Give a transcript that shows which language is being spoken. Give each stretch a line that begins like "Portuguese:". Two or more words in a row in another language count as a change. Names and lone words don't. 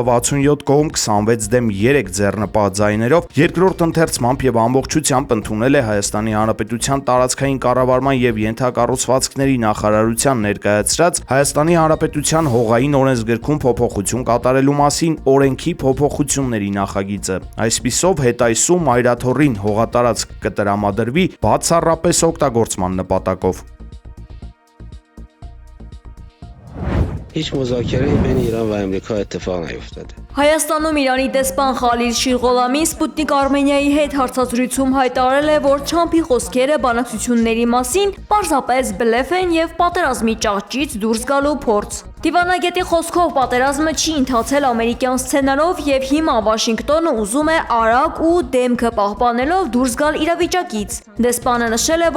Armenian: 67 կողմ 26 դեմ 3 ձեռնպահ ձայներով երկրորդ ընթերցմամբ եւ ամբողջությամբ ընդունել է Հայաստանի Հանրապետության տարածքային կառավարման եւ ենթակառուցվածքների նախարարության ներկայացրած Հայաստանի Հանրապետության հողային օրենսգրքում փոփոխություն կատարելու մասին օրենքի փոփոխությունների նախագիծը։ Այսպիսով հետայսում Մայրաթորին հողատարածք կտրամադրվի բացառապես օգտագործման նպատակով։
Persian: هیچ مذاکره‌ای بین ایران و امریکا اتفاق نیفتاده.
Armenian: Հայաստանում Իրանի դեսպան Խալիլ Շիրղոլամին Սպուտնիկ Արմենիայի հետ հարցազրույցում հայտարարել է, որ Թրամփի խոսքերը բանակցությունների մասին պարզապես բլեֆ են եւ պատերազմի ճահճից դուրս գալու փորձ։ Դիվանագետի խոսքով պատերազմը չի ընթացել ամերիկյան սցենարով եւ հիմա Վաշինգտոնը ուզում է արագ ու դեմքը պահպանելով դուրս գալ իրավիճակից։ Դեսպանը նշել է, որ